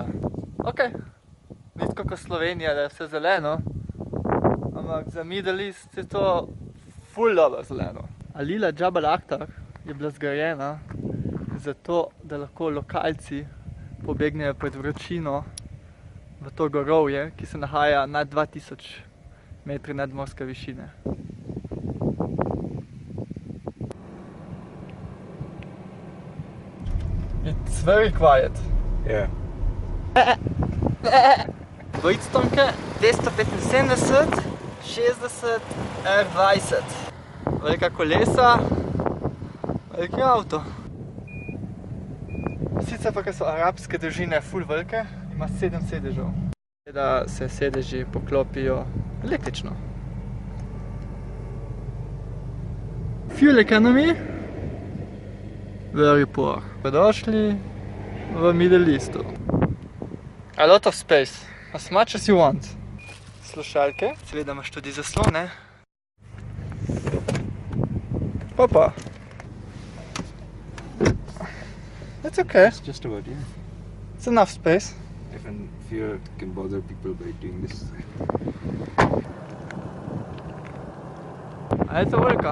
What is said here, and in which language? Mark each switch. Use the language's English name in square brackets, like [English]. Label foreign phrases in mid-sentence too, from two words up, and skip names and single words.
[Slovenian] Okej, ni tako kot Slovenija, da je vse zeleno, ampak za Middle East je to ful dobro zeleno. Alila Jabal Akhtar je bila zgrajena zato, da lahko lokalci pobegnejo pred vročino v to gorovje, ki se nahaja nad 2000 metri nadmorske višine. [English] It's very quiet. Yeah. [Slovenian] Dvojitstonke, 275, 60, R20. Velika kolesa, veliki avto. Sicer pa, ker so arabske družine ful velike, ima 7 sedežev. Da se sedeži poklopijo električno. [English] Fuel economy? Very poor. [Slovenian] Dobrodošli v Middle Eastu. [English] A lot of space, as much as you want. [Slovenian] Slušalke, seveda imaš tudi zaslone. Opa. [English] That's okay. It's just about, yeah. It's enough space. If fear can bother people by doing this. [Slovenian] A je to velika?